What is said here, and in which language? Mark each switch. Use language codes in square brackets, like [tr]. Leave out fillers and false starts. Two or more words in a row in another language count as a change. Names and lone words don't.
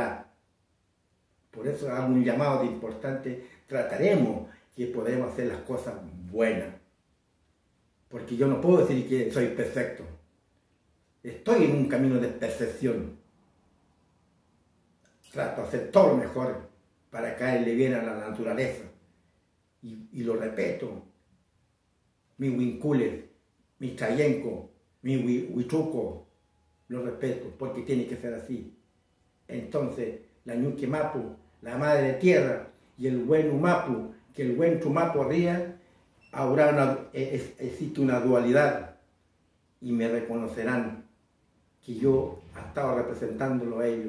[es] Por eso hago un llamado de importante trataremos que podemos hacer las cosas buenas. Porque yo no puedo decir que soy perfecto. Estoy en un camino de perfección. Trato de hacer todo lo mejor para caerle bien a la naturaleza. Y lo respeto. Mi huincule, mi chayenco, mi huichuco, lo respeto porque tiene que ser así. Entonces, la [arn] ñuque mapu, [es] la madre tierra, y el buen umapu, que el buen chumapu ría, existe una dualidad y me reconocerán que yo he estado representándolo a ellos.